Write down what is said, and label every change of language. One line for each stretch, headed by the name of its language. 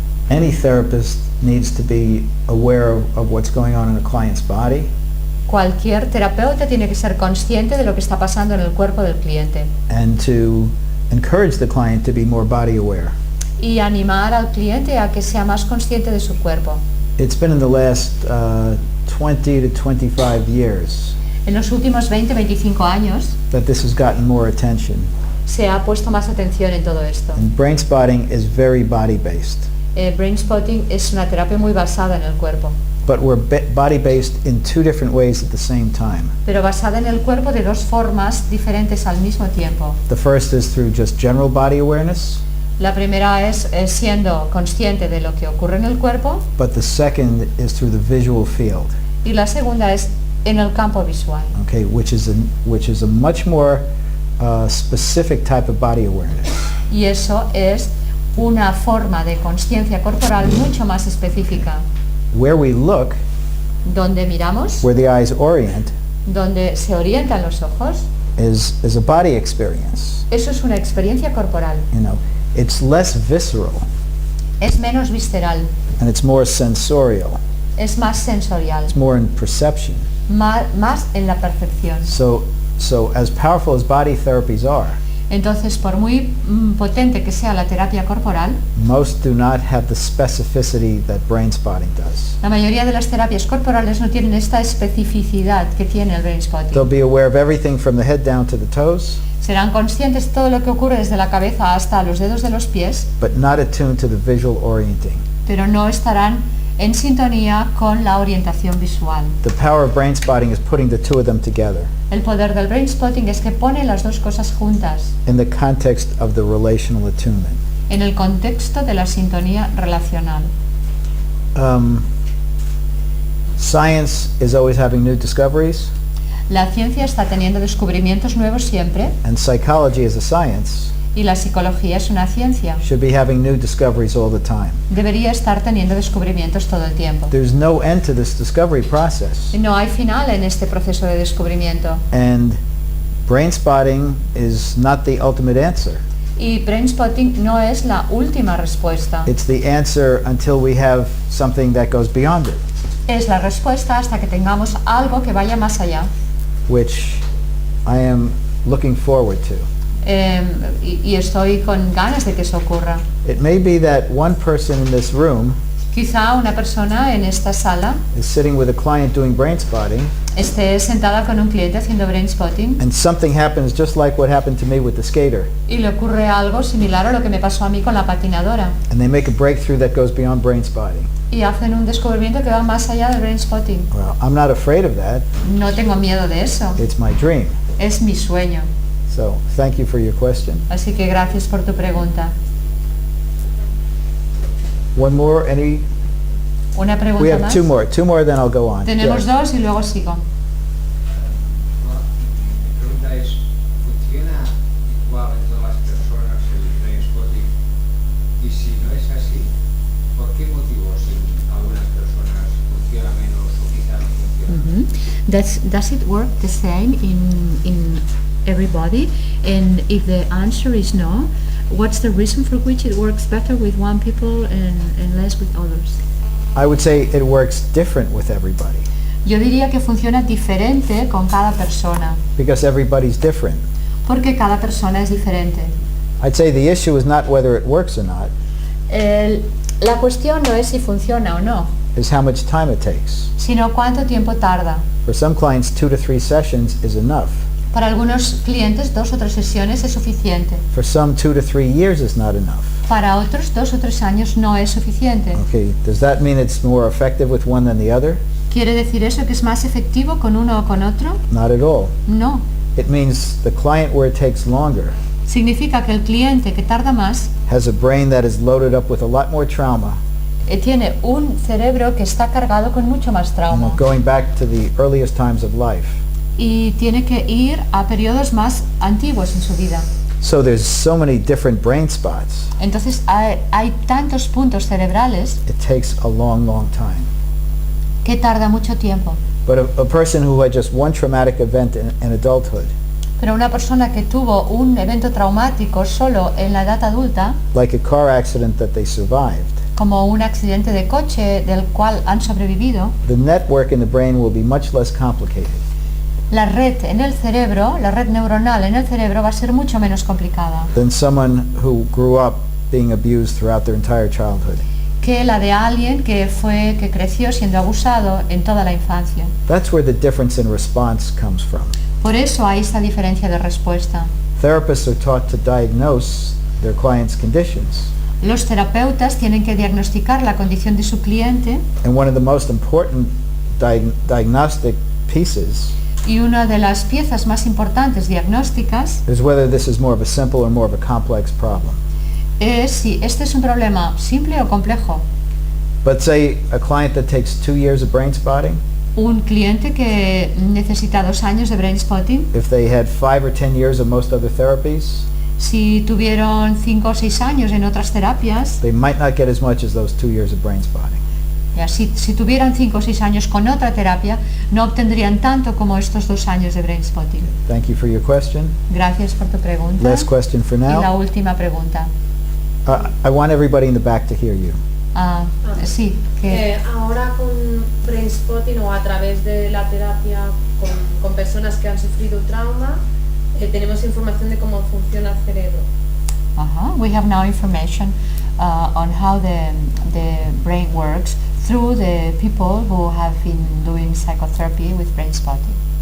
English: Any therapist needs to be aware of what's going on in a client's body
Spanish: Cualquier terapeuta tiene que ser consciente de lo que está pasando en el cuerpo del cliente
English: and to encourage the client to be more body aware.
Spanish: y animar al cliente a que sea más consciente de su cuerpo.
English: It's been in the last 20 to 25 years
Spanish: En los últimos 20-25 años
English: that this has gotten more attention.
Spanish: se ha puesto más atención en todo esto.
English: And Brainspotting is very body-based.
Spanish: Brainspotting es una terapia muy basada en el cuerpo,
English: But we're body-based in two different ways at the same time.
Spanish: pero basada en el cuerpo de dos formas diferentes al mismo tiempo.
English: The first is through just general body awareness,
Spanish: La primera es siendo consciente de lo que ocurre en el cuerpo,
English: but the second is through the visual field,
Spanish: y la segunda es en el campo visual,
English: okay, which is a much more specific type of body awareness.
Spanish: y eso es una forma de conciencia corporal mucho más específica,
English: Where we look,
Spanish: donde miramos,
English: where the eyes orient,
Spanish: donde se orientan los ojos.
English: is a body experience.
Spanish: Eso es una experiencia corporal,
English: You know, it's less visceral
Spanish: es menos visceral,
English: and it's more sensorial.
Spanish: es más sensorial,
English: It's more in perception.
Spanish: más en la percepción.
English: So as powerful as body therapies are,
Spanish: Entonces, por muy potente que sea la terapia corporal,
English: most do not have the specificity that Brainspotting does.
Spanish: la mayoría de las terapias corporales no tienen esta especificidad que tiene el
English: They'll
Spanish: Brainspotting.
English: be aware of everything from the head down to the toes,
Spanish: Serán conscientes de todo lo que ocurre desde la cabeza hasta los dedos de los pies,
English: but not attuned to the visual orienting.
Spanish: pero no estarán en sintonía con la orientación visual.
English: The power of Brainspotting is putting the two of them together
Spanish: El poder del Brainspotting es que pone las dos cosas juntas
English: in the context of the relational attunement.
Spanish: en el contexto de la sintonía relacional.
English: Science is always having new discoveries,
Spanish: La ciencia está teniendo descubrimientos nuevos siempre,
English: and psychology as a science
Spanish: y la psicología es una ciencia.
English: should be having new discoveries all the time.
Spanish: Debería estar teniendo descubrimientos todo el tiempo.
English: There's no end to this discovery process.
Spanish: No hay final en este proceso de descubrimiento.
English: And Brainspotting is not the ultimate answer.
Spanish: Y Brainspotting no es la última respuesta.
English: It's the answer until we have something that goes beyond it,
Spanish: Es la respuesta hasta que tengamos algo que vaya más allá.
English: which I am looking forward to.
Spanish: Y estoy con ganas de que eso ocurra.
English: It may be that one person in this room
Spanish: Quizá una persona en esta sala
English: is sitting with a client doing Brainspotting,
Spanish: esté sentada con un cliente haciendo Brainspotting
English: and something happens just like what happened to me with the skater,
Spanish: y le ocurre algo similar a lo que me pasó a mí con la patinadora.
English: and they make a breakthrough that goes beyond Brainspotting.
Spanish: Y hacen un descubrimiento que va más allá del Brainspotting.
English: Well, I'm not afraid of that.
Spanish: No tengo miedo de eso.
English: It's my dream.
Spanish: Es mi sueño.
English: So thank you for your question.
Spanish: Así que gracias por tu pregunta.
English: One more, any?
Spanish: Una
English: We
Spanish: pregunta
English: have
Spanish: más.
English: two more, then I'll go on.
Spanish: Tenemos
English: Yes.
Spanish: dos y luego sigo. Mi pregunta es, ¿funciona igual en todas las personas el Brainspotting? Y si no es así, ¿por qué motivos en algunas personas funciona menos o quizá no funciona?
English: Does it work the same in everybody? And if the answer is no, what's the reason for which it works better with one people and less with others? I would say it works different with everybody
Spanish: Yo diría que funciona diferente con cada persona,
English: because everybody's different.
Spanish: porque cada persona es diferente.
English: I'd say the issue is not whether it works or not,
Spanish: La cuestión no es si funciona o no,
English: is how much time it takes.
Spanish: sino cuánto tiempo tarda.
English: For some clients, 2 to 3 sessions is enough.
Spanish: Para algunos clientes 2 o 3 sesiones es suficiente.
English: For some, 2 to 3 years is not enough.
Spanish: Para otros 2 o 3 años no es suficiente.
English: Okay, does that mean it's more effective with one than the other?
Spanish: ¿Quiere decir eso que es más efectivo con uno o con otro?
English: Not at all.
Spanish: No.
English: It means the client where it takes longer
Spanish: Significa que el cliente que tarda más
English: has a brain that is loaded up with a lot more trauma,
Spanish: tiene un cerebro que está cargado con mucho más trauma
English: going back to the earliest times of life.
Spanish: y tiene que ir a periodos más antiguos en su vida.
English: So there's so many different brain spots.
Spanish: Entonces hay tantos puntos cerebrales
English: It takes a long, long time.
Spanish: que tarda mucho tiempo.
English: But a person who had just one traumatic event in adulthood,
Spanish: Pero una persona que tuvo un evento traumático solo en la edad adulta,
English: like a car accident that they survived,
Spanish: como un accidente de coche del cual han sobrevivido,
English: the network in the brain will be much less complicated.
Spanish: la red en el cerebro, la red neuronal en el cerebro va a ser mucho menos complicada
English: Than someone who grew up being abused throughout their entire childhood.
Spanish: que la de alguien que creció siendo abusado en toda la infancia.
English: That's where the difference in response comes from.
Spanish: Por eso hay esta diferencia de respuesta.
English: Therapists are taught to diagnose their clients' conditions.
Spanish: Los terapeutas tienen que diagnosticar la condición de su cliente
English: And one of the most important diagnostic pieces
Spanish: y una de las piezas más importantes diagnósticas
English: is whether this is more of a simple or more of a complex problem.
Spanish: es si este es un problema simple o complejo.
English: But say a client that takes 2 years of brain spotting,
Spanish: Un cliente que necesita 2 años de Brainspotting,
English: if they had 5 or 10 years of most other therapies,
Spanish: si tuvieron 5 o 6 años en otras terapias,
English: they might not get as much as those 2 years of brain spotting.
Spanish: ya, si tuvieran 5 o 6 años con otra terapia, no obtendrían tanto como estos 2 años de Brainspotting.
English: Thank you for your question.
Spanish: Gracias por tu pregunta.
English: Last question for
Spanish: Y la
English: now.
Spanish: última pregunta.
English: I want everybody in the back to hear you.
Spanish: Sí, que Ahora con Brainspotting o a través de la terapia con personas que han sufrido trauma, tenemos información de cómo funciona el cerebro.
English: we have now information on how the brain works through the people who have been doing psychotherapy with Brainspotting.